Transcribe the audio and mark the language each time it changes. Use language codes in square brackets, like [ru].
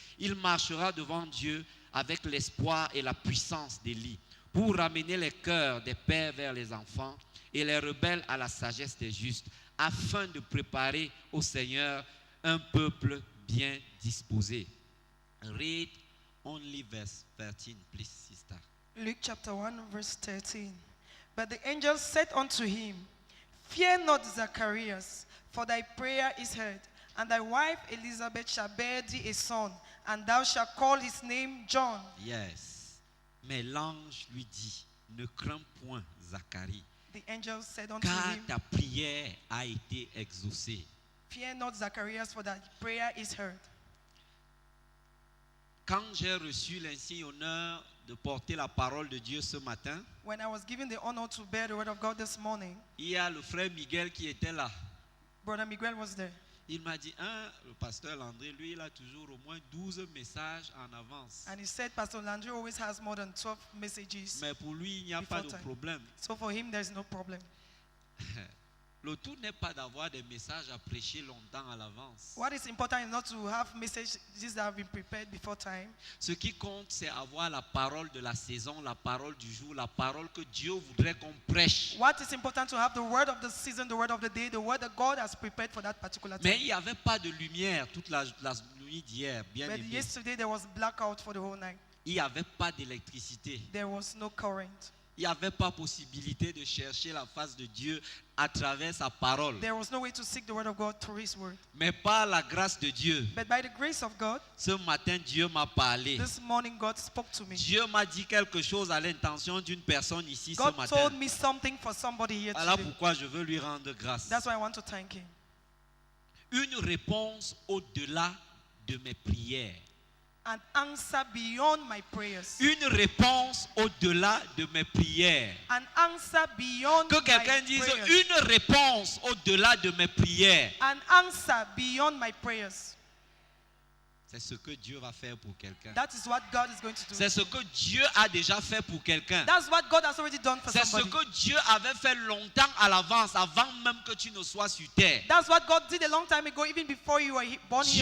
[fr] Il marchera devant Dieu avec l'espoir et la puissance d'Élie, pour ramener les cœurs des pères vers les enfants et les rebelles à la sagesse des justes, afin de préparer au Seigneur un peuple bien disposé. [en] Read only verse 13, please, sister. Luke chapter 1 verse 13. But the angel said unto him, Fear not, Zacharias, for thy prayer is heard, and thy wife Elizabeth shall bear thee a son, and thou shalt call his name John. [fr] Yes. Mais l'ange lui dit, ne crains point, Zacharie, [en] The angel said unto [fr] car [en] him, [fr] ta prière a été exaucée. [en] Fear not, Zacharias, for thy prayer is heard. [fr] Quand j'ai reçu l'insigne honneur de porter la parole de Dieu ce matin, [en] When I was given the honor to bear the word of God this morning, [fr] il y a le frère Miguel qui était là. [en] Brother Miguel was there. [fr] Il m'a dit, le pasteur Landré, lui, il a toujours au moins 12 messages en avance. [en] And he said Pastor Landry always has more than 12 messages. [fr] Mais pour lui, il n'y a pas de [en] Before time. [fr] problème. [en] So for him, there's no problem. [fr] Le tout n'est pas d'avoir des messages à prêcher longtemps à l'avance. [en] What is important is not to have messages that have been prepared before time. [fr] Ce qui compte, c'est avoir la parole de la saison, la parole du jour, la parole que Dieu voudrait qu'on prêche. [en] What is important to have the word of the season, the word of the day, the word that God has prepared for that particular time. [fr] Mais il n'y avait pas de lumière toute la nuit d'hier, bien [en] But [fr] aimé. [en] yesterday there was blackout for the whole night. [fr] Il n'y avait pas d'électricité. [en] There was no current. [fr] Il n'y avait pas possibilité de chercher la face de Dieu à travers sa parole. [en] There was no way to seek the word of God through his word. [fr] Mais par la grâce de Dieu, [en] But by the grace of God, [fr] ce matin, Dieu m'a parlé. [en] this morning God spoke to me. [fr] Dieu m'a dit quelque chose à l'intention d'une personne ici ce [en] God [fr] matin. [en] told me something for somebody here [fr] Voilà [en] today. [fr] pourquoi je veux lui rendre grâce. [en] That's why I want to thank him. [fr] Une réponse au-delà de mes prières. [en] An answer beyond my prayers. [fr] Une réponse au-delà de mes prières. [en] An answer beyond [fr] Que quelqu'un [en] my [fr] dise [en] prayers. [fr] une réponse au-delà de mes prières. [en] An answer beyond my prayers. [fr] C'est ce que Dieu va faire pour quelqu'un. [en] That is what God is going to do. [fr] C'est ce que Dieu a déjà fait pour quelqu'un. [en] That's what God has already done for [fr] C'est ce [en] somebody. [fr] que Dieu avait fait longtemps à l'avance, avant même que tu ne sois sur terre. [en] That's what God did a long time ago, even before you were born here.